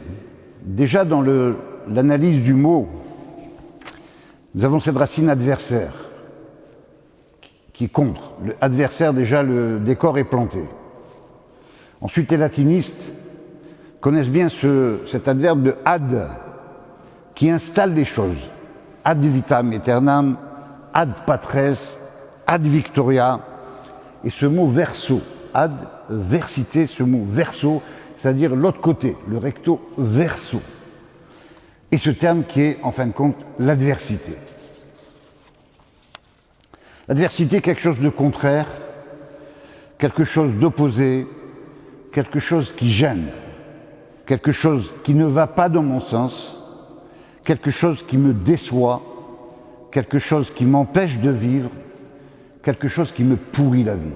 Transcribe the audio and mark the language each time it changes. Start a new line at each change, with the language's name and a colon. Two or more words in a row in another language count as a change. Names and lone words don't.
French: Déjà dans l'analyse du mot, nous avons cette racine adversaire qui est contre. Le adversaire, déjà, le décor est planté. Ensuite, les latinistes connaissent bien cet adverbe de ad qui installe les choses.
Latin: Ad vitam aeternam, ad patres, ad victoria.
French: Et ce mot verso, adversité, ce mot verso, c'est-à-dire l'autre côté, le recto verso. Et ce terme qui est, en fin de compte, l'adversité. L'adversité, quelque chose de contraire, quelque chose d'opposé, quelque chose qui gêne, quelque chose qui ne va pas dans mon sens, quelque chose qui me déçoit, quelque chose qui m'empêche de vivre, quelque chose qui me pourrit la vie.